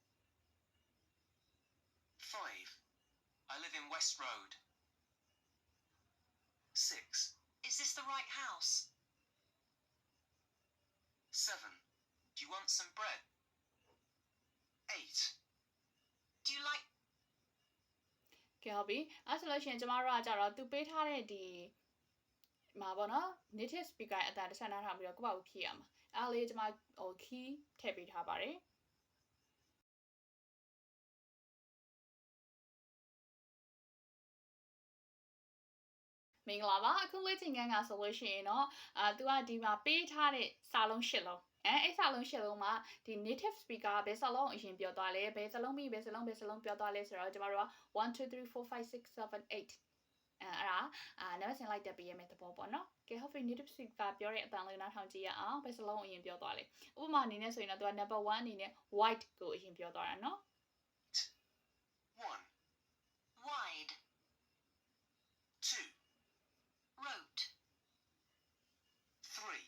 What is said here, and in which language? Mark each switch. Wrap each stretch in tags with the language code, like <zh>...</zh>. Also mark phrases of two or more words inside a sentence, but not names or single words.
<en>5 I live in West Road. 6 Is this the right house? 7 Do you want some bread? 8 Do you like</en> <my>ကဲဟုတ်ပြီအဲ့ဆိုလို့ရှိရင်ကျမတို့ကကြတော့သူပေးထားတဲ့ဒီမှာပေါ့နော်</my> <en>native speaker</en> <my>အတန်တစ်ချက်နားထောင်ပြီးတော့ကိုယ့်ဘာကိုဖြည့်ရမှာအဲ့လေးကျမkey ထည့်ပေးထားပါတယ် မင်္ဂလာပါအခုလေ့ကျင့်ခန်းကဆိုလို့ရှိရင်တော့သူကဒီမှာပေးထားတဲ့စာလုံး၈လုံးအဲ့ စာလုံး၈လုံးမှာဒီ</my> <en>native speaker</en> <my>ဘယ်စာလုံးအရင်ပြောသွားလဲဘယ်စာလုံးပြီးဘယ်စာလုံးပြောသွားလဲဆိုတော့ကျမတို့က1 2 3 4 5 6 7 8အဲ့ဒါနံပါတ်စဉ်လိုက်တက်ပေးရမယ့်သဘောပေါ့နော်ကဲ</my> <en>hopefully native speaker</en> <my>ပြောတဲ့အတန်လေးနားထောင်ကြည့်ရအောင်ဘယ်စာလုံးအရင်ပြောသွားလဲဥပမာအနေနဲ့ဆိုရင်တော့သူက number 1အနေနဲ့ white ကိုအရင်ပြောသွားတာနော်</my> <en>1 wide? 2 Wrote? 3</en>